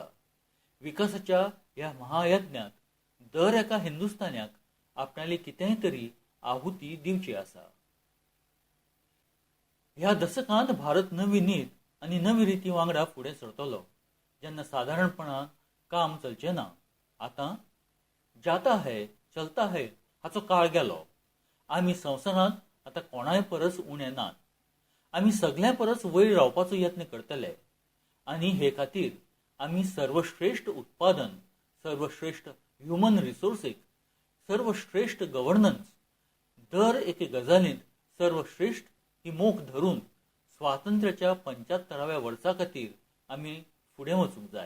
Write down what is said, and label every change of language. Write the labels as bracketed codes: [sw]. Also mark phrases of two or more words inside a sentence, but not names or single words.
[kok] विकासाच्या ह्या महायज्ञात दर एका हिंदुस्तान्याक आपणाली कितेंय तरी आहुती दिवची आसा. ह्या दशकांत भारत नवी नीत आनी नवी रिती वांगडा फुडें सरतलो. जेन्ना सादारणपणान काम चलचें ना. आतां [hi] जाता है चलता है [kok] हाचो काळ गेलो. आमी संवसारांत आतां कोणाय परस उणे नात. आमी सगळ्यां परस वयर रावपाचो यत्न करतले आनी हे खातीर आमी सर्वश्रेष्ठ उत्पादन, सर्वश्रेष्ठ [en] human resources, [kok] सर्वश्रेष्ठ गव्हर्नन्स, दर एके गजालींत सर्वश्रेष्ठ ही मोख धरून स्वातंत्र्याच्या 75व्या वर्सा खातीर आमी फुडें वचूंक जाय.